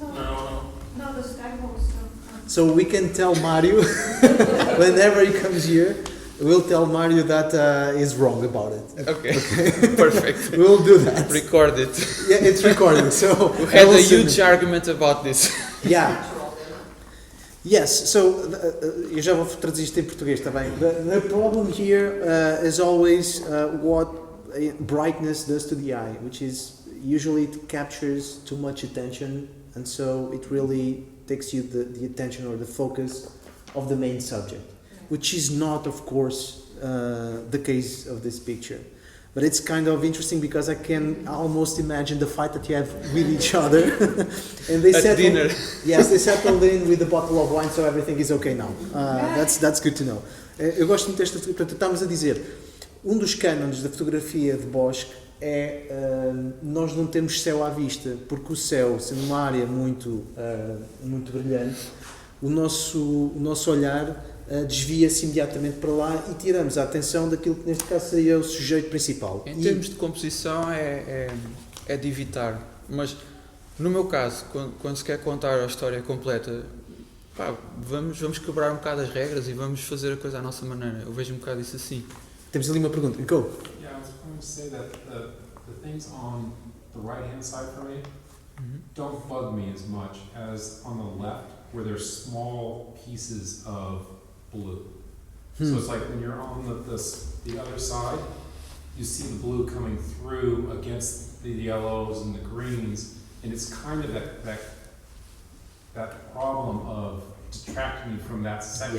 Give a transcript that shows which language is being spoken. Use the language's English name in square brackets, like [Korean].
[English] No, the sky holes. So we can tell Mario whenever he comes here. We'll tell Mario that he's wrong about it. Okay. Perfect. We'll do that. Record it. Yeah, it's recorded. So We had a huge argument about this. Yeah. Yes, so [Portuguese] eu já vou traduzir isto em português, está bem? [English] The problem here is always what brightness does to the eye, which is usually it captures too much attention, and so it really takes you the attention or the focus of the main subject, which is not, of course, the case of this picture. But it's kind of interesting because I can almost imagine the fight that you have with each other. And they At dinner. Yes, they settled in with a bottle of wine, so everything is okay now. That's good to know. [Portuguese] Eu gosto muito desta fotografia. Portanto, estamos a dizer, um dos cânones da fotografia de bosque é nós não temos céu à vista, porque o céu, sendo uma área muito brilhante, o nosso olhar desvia-se imediatamente para lá e tiramos a atenção daquilo que neste caso seria o sujeito principal. Em termos de composição é de evitar, mas no meu caso, quando se quer contar a história completa, pá, vamos quebrar um bocado as regras e vamos fazer a coisa à nossa maneira. Eu vejo um bocado isso assim. Temos ali uma pergunta. [English] Go. Yeah, I was going to say that the things on the right-hand side for me don't bug me as much as on the left, where there's small pieces of blue. So it's like when you're on the other side, you see the blue coming through against the yellows and the greens, and it's kind of that problem of detracting you from that section.